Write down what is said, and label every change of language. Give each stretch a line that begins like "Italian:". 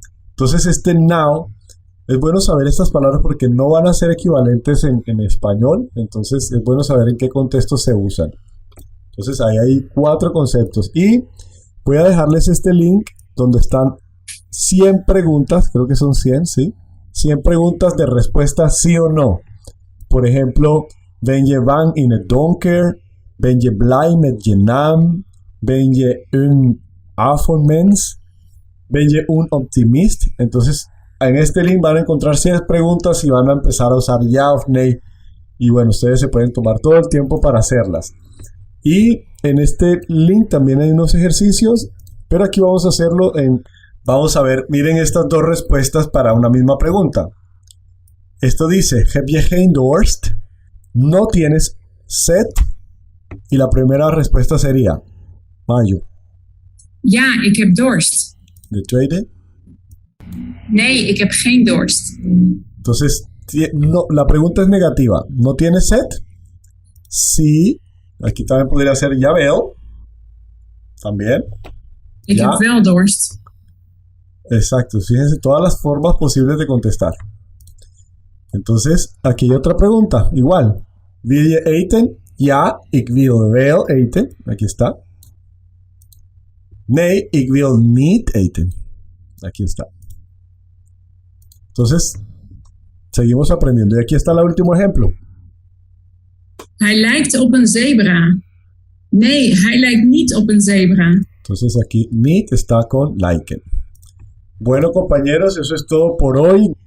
Spanish: Entonces este now, es bueno saber estas palabras porque no van a ser equivalentes en español. Entonces es bueno saber en qué contexto se usan. Entonces ahí hay 4 conceptos. Y voy a dejarles este link donde están 100 preguntas, creo que son 100, ¿sí? 100 preguntas de respuesta sí o no. Por ejemplo,
Dutch: ben je bang in het donker? Ben je blij met je naam? Ben je een avondmens? Ben je un optimist?
Spanish: Entonces, en este link van a encontrar 100 preguntas y van a empezar a usar ya o nay. Y bueno, ustedes se pueden tomar todo el tiempo para hacerlas. Y en este link también hay unos ejercicios, pero aquí vamos a hacerlo vamos a ver, miren estas 2 respuestas para una misma pregunta. Esto dice,
Dutch: heb je geen dorst?
Spanish: ¿No tienes sed? Y la primera respuesta sería, Mayo.
Dutch: Ja, ik heb dorst. De tweede? Nee, ik heb geen dorst.
Spanish: Entonces, no, la pregunta es negativa. ¿No tienes sed? Sí. Aquí también podría ser jawel. También.
Dutch: Ik heb wel dorst.
Spanish: Exacto. Fíjense todas las formas posibles de contestar. Entonces, aquí hay otra pregunta. Igual.
Dutch: ¿Wil je eten? Ja, ik wil wel eten.
Spanish: Aquí está.
Dutch: Nee, ik wil niet eten.
Spanish: Aquí está. Entonces, seguimos aprendiendo. Y aquí está el último ejemplo.
Dutch: Hij lijkt op een zebra. Nee, hij lijkt niet op een zebra.
Spanish: Entonces aquí niet está con lijken. Bueno, compañeros, eso es todo por hoy.